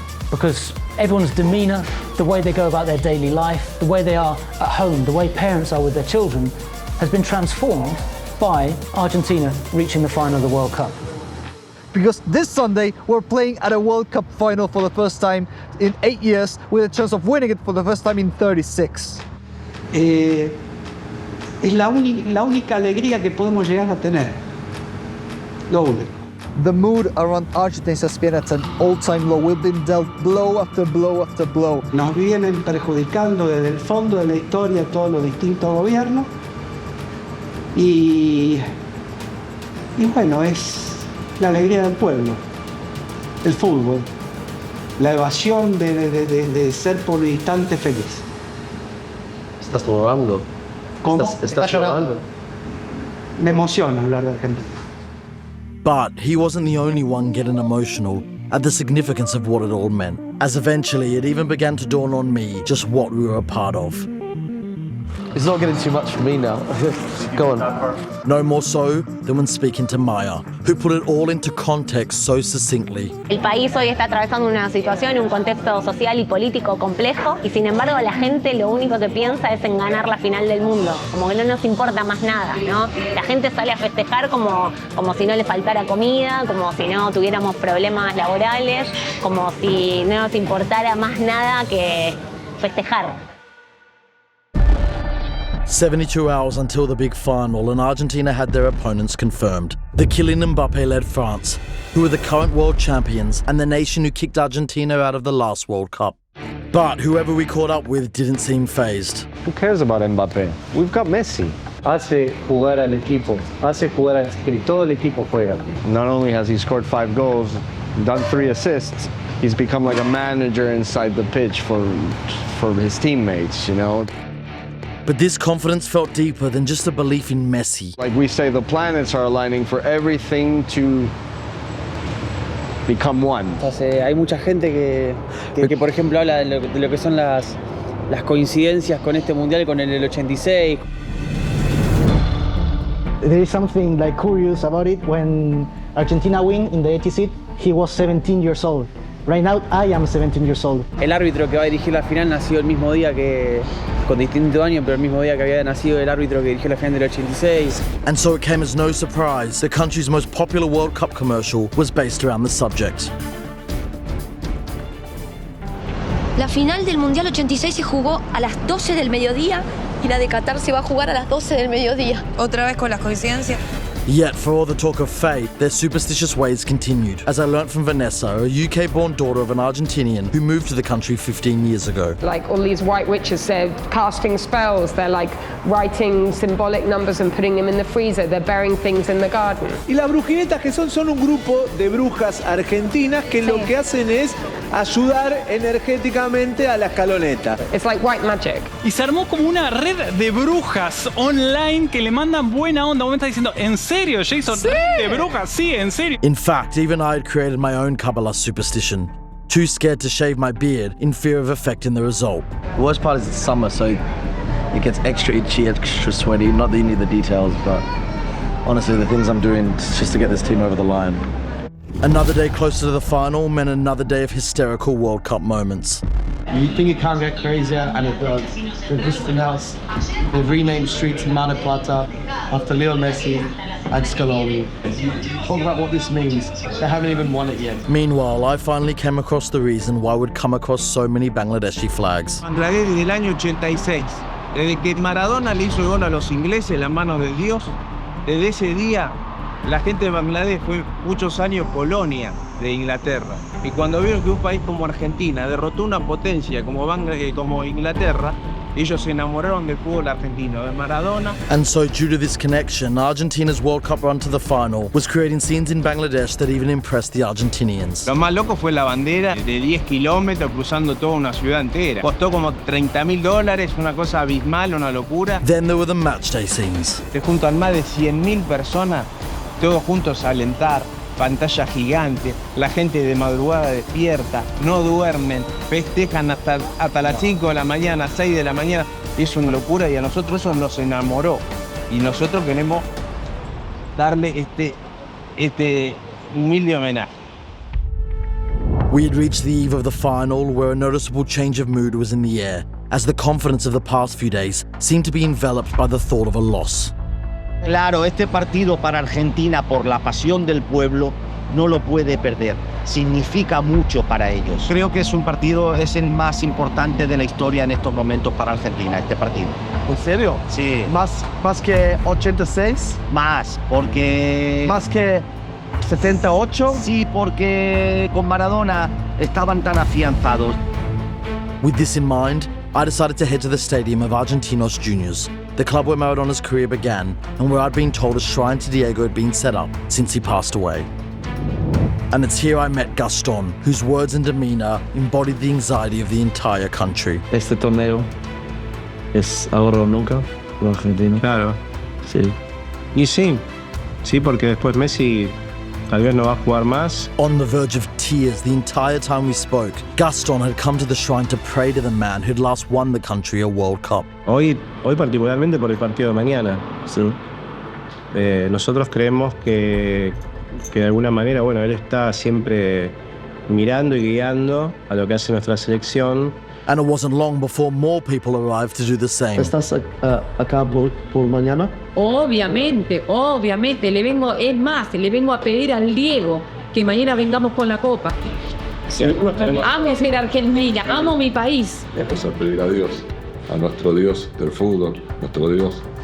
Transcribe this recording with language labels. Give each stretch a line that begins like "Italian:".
English: Because everyone's demeanour, the way they go about their daily life, the way they are at home, the way parents are with their children, has been transformed by Argentina reaching the final of the World Cup. Because this Sunday we're playing at a World Cup final for the first time in 8 years, with a chance of winning it for the first time in 36.
Spanish: Es la única alegría que podemos llegar a tener. Lo único.
English: The mood around Argentina has been at an all-time low. We've been dealt blow after blow after blow.
Spanish: Nos vienen perjudicando desde el fondo de la historia todos los distintos gobiernos. Y bueno, es la alegría del pueblo, el fútbol, la evasión de ser por un instante feliz. ¿Estás llorando? ¿Cómo? ¿Estás llorando? Me emociona hablar de Argentina.
English: But he wasn't the only one getting emotional at the significance of what it all meant, as eventually it even began to dawn on me just what we were a part of. It's not getting too much for me now. Go on. No more so than when speaking to Maya, who put it all into context so succinctly.
Spanish: El país hoy está atravesando una situación, un contexto social y político complejo, y sin embargo la gente lo único que piensa es en ganar la final del mundo, como que no nos importa más nada, ¿no? La gente sale a festejar como si no le faltara comida, como si no tuviéramos problemas laborales, como si no nos importara más nada que festejar.
English: 72 hours until the big final, and Argentina had their opponents confirmed. The Kylian Mbappé-led France, who are the current world champions and the nation who kicked Argentina out of the last World Cup. But whoever we caught up with didn't seem fazed. Who cares about Mbappé? We've got Messi.
Spanish: Hace jugar al equipo. Hace jugar al equipo. Todo el equipo juega.
English: Not only has he scored 5 goals, done 3 assists, he's become like a manager inside the pitch for his teammates, you know? But this confidence felt deeper than just a belief in Messi. Like we say, the planets are aligning for everything to become one.
Spanish: Hay mucha gente que por ejemplo habla de lo que son las coincidencias con este mundial, con el 86.
English: There is something like curious about it. When Argentina win in the 86, he was 17 years old. Right now, I am 17 years old.
Spanish: El árbitro que va a dirigir la final nació el mismo día que, con distinto año, pero el mismo día que había nacido el árbitro que dirigió la final del 86.
English: And so it came as no surprise the country's most popular World Cup commercial was based around the subject.
Spanish: La final del Mundial 86 se jugó a las 12 del mediodía y la de Qatar se va a jugar a las 12 del mediodía. Otra vez con las coincidencias.
English: Yet, for all the talk of fate, their superstitious ways continued, as I learnt from Vanessa, a UK-born daughter of an Argentinian who moved to the country 15 years ago. Like all these white witches, they're casting spells, they're like writing symbolic numbers and putting them in the freezer, they're burying things in the garden.
Spanish: Y las brujinetas que son un grupo de brujas argentinas que lo que hacen es ayudar energéticamente a la escaloneta.
English: It's like white magic.
Spanish: Y se armó como una red de brujas online que le mandan buena onda. Vos me estás diciendo, ¿en serio, Jason? Sí. ¿Red de brujas? Sí, en serio.
English: In fact, even I had created my own Kabbalah superstition. Too scared to shave my beard in fear of affecting the result. The worst part is it's summer, so it gets extra itchy, extra sweaty. Not that you need the details, but honestly, the things I'm doing just to get this team over the line. Another day closer to the final meant another day of hysterical World Cup moments. You think it can't get crazier, and it does. They've just announced they've renamed streets in Mar del Plata after Leo Messi and Scaloni. Talk about what this means. They haven't even won it yet. Meanwhile, I finally came across the reason why we'd come across so many Bangladeshi flags.
Spanish: Bangladesh desde el año 86. Desde que Maradona le hizo el gol a los ingleses, la mano de Dios, desde ese día la gente de Bangladesh fue muchos años colonia de Inglaterra. Y cuando vieron que un país como Argentina derrotó una potencia como Inglaterra, ellos se enamoraron del fútbol argentino, de Maradona.
English: And so, due to this connection, Argentina's World Cup run to the final was creating scenes in Bangladesh that even impressed the Argentinians.
Spanish: Lo más loco fue la bandera de 10 kilómetros cruzando toda una ciudad entera. Costó como $30.000, una cosa abismal, una locura.
English: Then there were the matchday scenes.
Spanish: Se juntan más de 100.000 personas, todos juntos a alentar. Pantalla gigante, la gente de madrugada despierta, no duermen, festejan hasta las 5 de la mañana, 6 de la mañana. Es una locura y a nosotros eso nos enamoró. Y nosotros queremos darle este humilde homenaje.
English: We had reached the eve of the final, where a noticeable change of mood was in the air, as the confidence of the past few days seemed to be enveloped by the thought of a loss.
Spanish: Claro, este partido para Argentina, por la pasión del pueblo, no lo puede perder. Significa mucho para ellos. Creo que es el más importante de la historia en estos momentos para Argentina, este partido. ¿En serio? Sí. ¿Más que 86? Más, porque... ¿Más que 78? Sí, porque con Maradona estaban tan afianzados.
English: With this in mind, I decided to head to the stadium of Argentinos Juniors, the club where Maradona's career began and where I'd been told a shrine to Diego had been set up since he passed away. And it's here I met Gaston, whose words and demeanor embodied the anxiety of the entire country.
Spanish: Este torneo es ahora o nunca para Argentina. Claro. Sí. Y sí, porque después Messi tal vez no va a jugar más.
English: On the verge of tears the entire time we spoke, Gaston had come to the shrine to pray to the man who'd last won the country a World Cup.
Spanish: Hoy particularmente por el partido de mañana. Sí. Nosotros creemos que de alguna manera, bueno, él está siempre mirando y guiando a lo que hace nuestra selección.
English: And it wasn't long before more people arrived to do the same.
Spanish: ¿Estás acá por mañana? Obviamente, le vengo a pedir al Diego que mañana vengamos con la copa. Sí, amo ser argentina, amo mi país. Vamos a pedir a Dios, a nuestro Dios del fútbol, nuestro Dios.